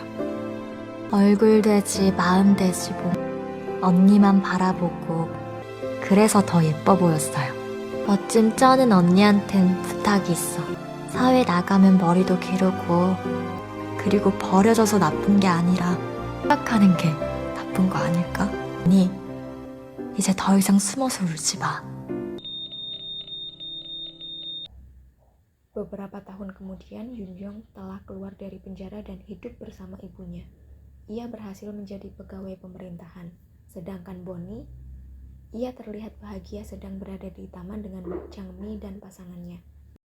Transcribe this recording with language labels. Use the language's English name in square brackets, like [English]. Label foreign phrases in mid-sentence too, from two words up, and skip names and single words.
[Korean] 얼굴 되지 마음 되지 뭐 언니만 바라보고 그래서 더 예뻐 보였어요. 멋짐 쩌는 언니한텐 부탁이 있어. 사회 나가면 머리도 기르고 그리고 버려져서 나쁜 게 아니라 생각하는 게 나쁜 거 아닐까? 언니, 이제 더 이상 숨어서 울지 마. [Indonesian] Beberapa tahun kemudian, Yunyong telah keluar dari penjara dan hidup bersama ibunya. Ia berhasil menjadi pegawai pemerintahan. Sedangkan Bonnie, ia terlihat bahagia sedang berada di taman dengan Changmi dan pasangannya.